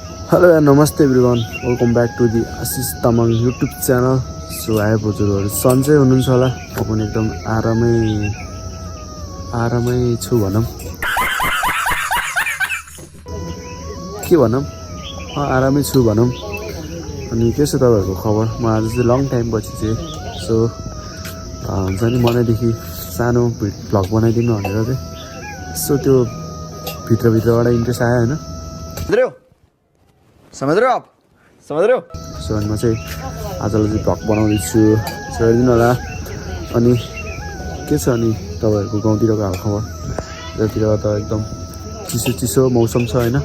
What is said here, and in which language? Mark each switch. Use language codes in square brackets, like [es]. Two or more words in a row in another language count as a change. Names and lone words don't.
[en] Hello and namaste everyone. Welcome back to the Ashish Tamang YouTube channel. So I have [ne] हजुरहरु सन्चै हुनुहुन्छ होला। म पनि एकदम आरामै छु भनौं। के भनौं? आरामै छु भनौं। अनि के छ तपाईहरुको खबर? म आज चाहिँ [en] long time [ne] पछि चाहिँ सो हुन्छ नि मनैदेखि सानो भ्लग बनाइदिनु भनेर चाहिँ सो त्यो भित्रबाट इन्ट्रेस्ट आयो हैन। [hi] समझ रहे हो आप? समझ रहे हो? [ne] सो अनि म चाहिँ आजलाई चाहिँ भ्लग बनाउँदैछु। सो हेर्दिनु होला। अनि के छ अनि तपाईहरुको गाउँतिरको हालखबर? यतातिर त एकदम चिसो मौसम छ हैन।